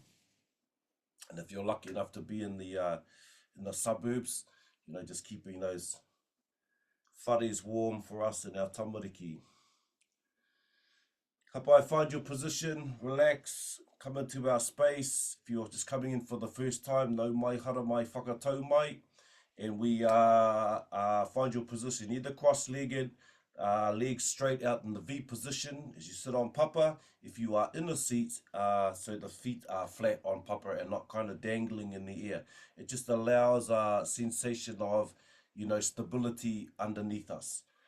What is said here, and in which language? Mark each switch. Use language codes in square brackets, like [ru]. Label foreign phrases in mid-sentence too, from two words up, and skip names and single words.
[en] And if you're lucky enough to be in the suburbs, just keeping those whares warm for us in our tamariki. Kapai, find your position, relax, come into our space. If you're just coming in for the first time, [mi] no mai hara mai whakatau mai. [en] And we find your position, either cross-legged, legs straight out in the V position as you sit on papa. If you are in a seat, so the feet are flat on papa and not kind of dangling in the air. It just allows a sensation of, stability underneath us.